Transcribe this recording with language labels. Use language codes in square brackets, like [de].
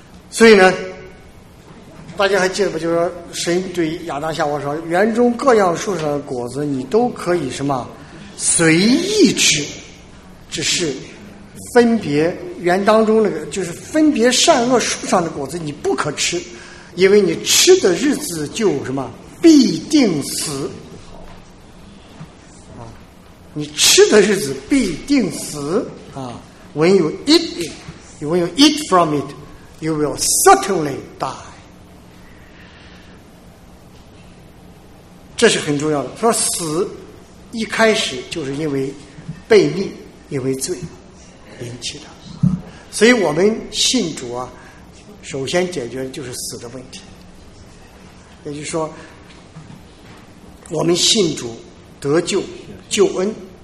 [zh] 所以呢，大家还记得不？就是说，神对亚当夏娃说：“园中各样树上的果子，你都可以什么随意吃，只是分别园当中那个就是分别善恶树上的果子，你不可吃，因为你吃的日子就什么必定死。” 你吃的日子必定死啊 [en] ！When you eat it, when you eat from it, you will certainly die. [zh] 这是很重要的。说死一开始就是因为悖逆，因为罪引起的，所以我们信主啊，首先解决的就是死的问题。也就是说，我们信主得救救恩。